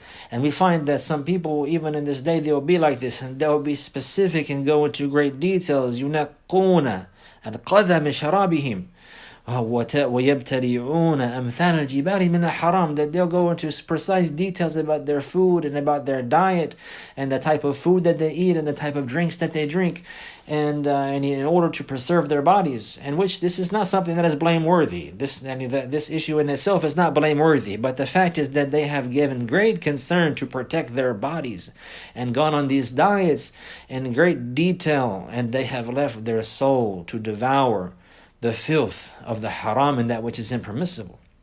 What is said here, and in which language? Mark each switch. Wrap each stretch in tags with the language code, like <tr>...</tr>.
<en>And we find that some people, even in this day, they'll be like this, and they'll be specific and go into great details.</en> <ar>ينقون القذى من شرابهم وَيَبْتَلِعُونَ أَمْثَالَ الْجِبَالِ مِنَ الْحَرَامِ.</ar> <en>That they'll go into precise details about their food and about their diet and the type of food that they eat and the type of drinks that they drink, and in order to preserve their bodies. And which this is not something that is blameworthy. This issue in itself is not blameworthy, but the fact is that they have given great concern to protect their bodies and gone on these diets in great detail, and they have left their soul to devour the filth of the haram and that which is impermissible.</en>